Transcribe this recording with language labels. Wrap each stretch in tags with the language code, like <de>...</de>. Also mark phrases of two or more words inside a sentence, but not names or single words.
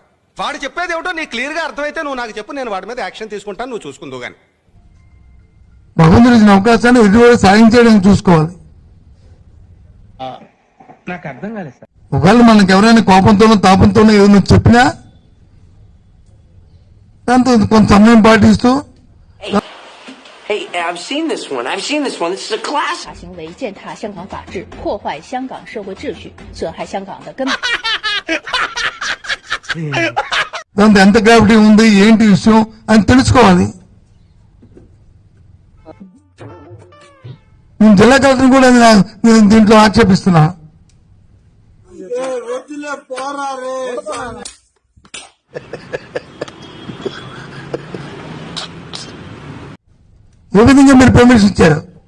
<te>వాడు చెప్పేది ఏమిటో నీకు క్లియర్ గా అర్థమైతే నువ్వు నాకు చెప్పు, నేను వాడి మీద యాక్షన్ తీసుకుంటాను, నువ్వు చూసుకుందువు గాని. భగవంతుడు ఇచ్చిన అవకాశాన్ని ఎదురు సాయం చేయడానికి చూసుకోవాలి. నాకు అర్థం కాలేదు సార్. ఒకవేళ మనకు ఎవరైనా కోపంతోనో తాపంతోనో ఏదైనా చెప్పినా దాంతో కొంత సమయం పాటిస్తూ.</te> <en>Hey, I've seen this one. This is a classic.</en> <zh>行为践踏香港法治，破坏香港社会秩序，损害香港的根本。</zh> <te>దాంతో ఎంత గ్రావిటీ ఉంది, ఏంటి విషయం అని తెలుసుకోవాలి. నేను జిల్లా కలెక్టర్ కూడా నేను దీంట్లో ఆక్షేపిస్తున్నా. ఏ విధంగా మీరు పర్మిషన్ ఇచ్చారు?</te>